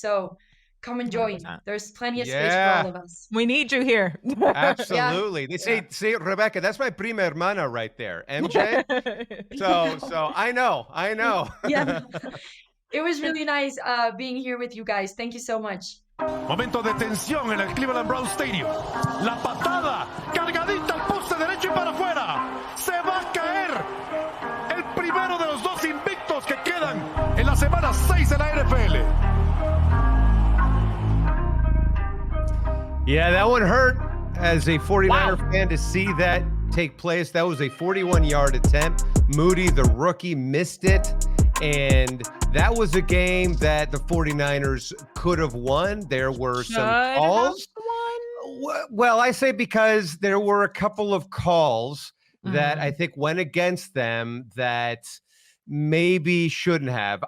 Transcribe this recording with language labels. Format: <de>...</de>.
<en>So come and join. 100%. There's plenty of space for all of us. We need you here. Absolutely. They say, Rebecca, that's my</en> <es>prima hermana</es> <en>right there, MJ. So I know. Yeah. It was really nice being here with you guys. Thank you so much.</en> <es>Momento de tensión en el Cleveland Brown Stadium. La patada cargadita al poste derecho y para afuera. Se va a caer el primero de los dos invictos que quedan en la semana 6 de la NFL.</es> <en>Yeah, that one hurt as a 49er fan to see that take place. That was a 41-yard attempt. Moody, the rookie, missed it. And that was a game that the 49ers could have won. There were some calls. Well, I say because there were a couple of calls that I think went against them that maybe shouldn't have.</en>